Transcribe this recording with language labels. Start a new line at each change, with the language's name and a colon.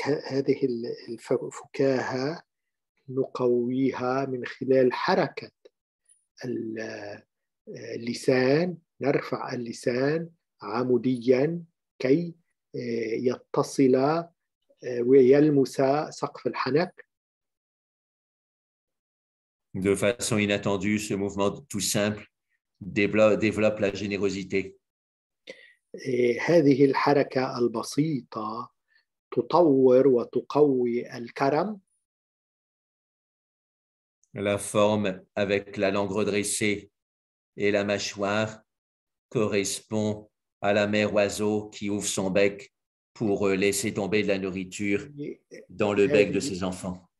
Arabic: هذه الفكاهة نقويها من خلال حركة اللسان. نرفع اللسان عموديا كي يتصل ويلمس سقف الحنك.
French: De façon inattendue, ce mouvement tout simple développe la générosité.
Arabic: هذه الحركة البسيطة تطور وتقوي الكرم.
French: La forme avec la langue redressée et la mâchoire correspond à la mère oiseau qui ouvre son bec pour laisser tomber de la nourriture dans le bec de ses enfants.